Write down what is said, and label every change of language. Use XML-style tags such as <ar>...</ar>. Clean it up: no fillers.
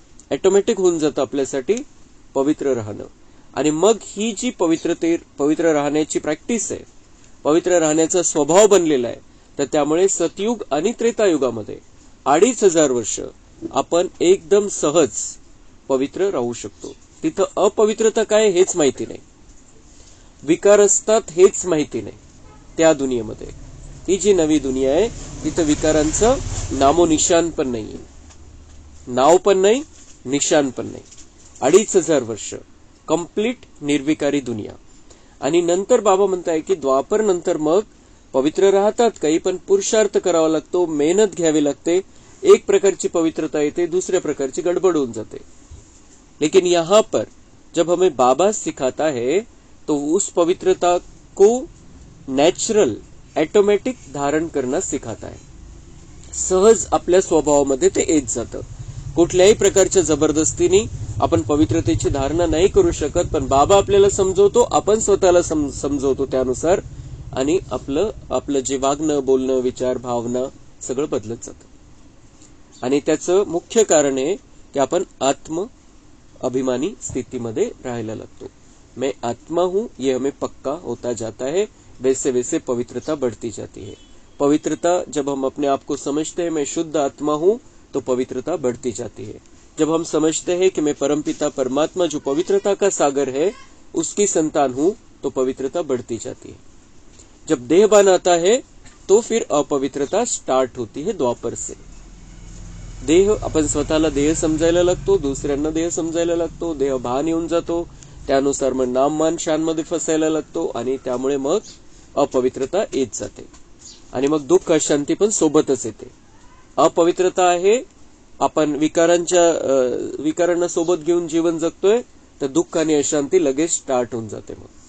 <mr>Automatic होऊन जातं आपल्यासाठी पवित्र राहणं। आणि मग ही जी पवित्र राहण्याची प्रॅक्टिस आहे, पवित्र राहण्याचा स्वभाव बनलेला आहे, तर त्यामुळे सतयुग आणि त्रेतायुगामध्ये 2500 वर्ष आपण एकदम सहज पवित्र राहू शकतो। तिथं अपवित्रता काय हेच माहिती नाही, विकार असतात हेच माहिती नाही त्या दुनियेमध्ये। ती जी नवी दुनिया आहे तिथं विकारांचं नामोनिशान पण नाहीये, नाव पण नाही, निशान पण नाही। 2500 वर्ष कंप्लीट निर्विकारी दुनिया। आणि नंतर बाबा म्हणताय की द्वापर नंतर मग पवित्र राहतात काही, पण पुरुषार्थ करावा लागतो, मेहनत घ्यावी लागते। एक प्रकारची पवित्रता येते, दुसऱ्या प्रकारची गडबड होऊन जाते।</mr> <hi>लेकिन यहाँ पर जब हमें बाबा सिखाता है तो उस पवित्रता को नॅचरल ऑटोमॅटिक धारण करना सिखाता है।</hi> <mr>सहज आपल्या स्वभावामध्ये ते येत जातं। कुठल्याही प्रकारच्या जबरदस्तीने आपण पवित्रतेची धारणा नाही करू शकत, पण बाबा आपल्याला समजवतो, आपण स्वतःला समजवतो त्यानुसार, आणि आपलं जे वागणं, बोलणं, विचार, भावना सगळं बदलत जातं। आणि त्याचं मुख्य कारण आहे की आपण आत्म अभिमानी स्थितीमध्ये राहायला लागतो.</mr> <hi>मैं आत्मा हूं ये हमें पक्का होता जाता है, वैसे वैसे पवित्रता बढ़ती जाती है. पवित्रता जब हम अपने आप को समझते हैं मैं शुद्ध आत्मा हूं तो पवित्रता बढ़ती जाती है. जब हम समझते हैं कि मैं परमपिता परमात्मा जो पवित्रता का सागर है उसकी संतान हूं तो पवित्रता बढ़ती जाती है. जब देहभान आता है तो फिर अपवित्रता स्टार्ट होती है द्वापर से.</hi> <mr>देह आपण स्वतःला देह समजायला लागतो, दुसऱ्यांना देह समजायला लागतो, देह भान येऊन जातो, त्यानुसार मग नाममान शानमध्ये फसायला लागतो आणि त्यामुळे मग अपवित्रता येत जाते आणि मग दुःख अशांती पण सोबतच येते. अपवित्रता आहे, आपण विकारांना सोबत घेऊन जीवन जगतोय तर दुःख आणि अशांती लगेच स्टार्ट होऊन जाते मग.</mr>